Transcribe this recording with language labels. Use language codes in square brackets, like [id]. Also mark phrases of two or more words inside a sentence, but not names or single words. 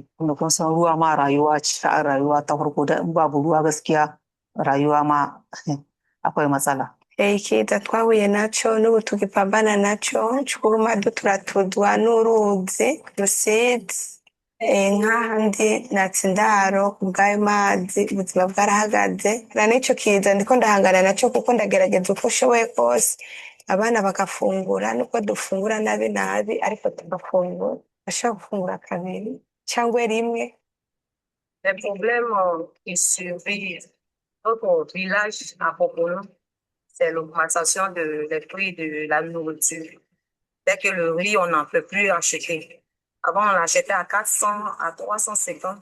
[ha] Kuma kun san ruwa ma rayuwa ce, a rayuwa ta farko da in babu ruwa gaskiya rayuwa ma akwai matsala. [rn] Ikiza twahuye naco n'ubu tugipambana naco cuguma duturatuzwa n'uruzi rusizi nk'ahandi natse indaro kubw'ayo mazi ubuzima bwarahagaze na n'ico kiza ndiko ndahangana naco kuko ndagerageza uko nshoboye kose abana bagafungura nubwo dufungura nabi nabi ariko tugafungura ashobora gufungura kabiri cyangwa rimwe. [fr] Les problèmes qui survivent notre village à Popono, c'est l'augmentation des prix de la nourriture. Dès que le riz, on n'en peut plus acheter. Avant, on l'achetait à 400, à 350.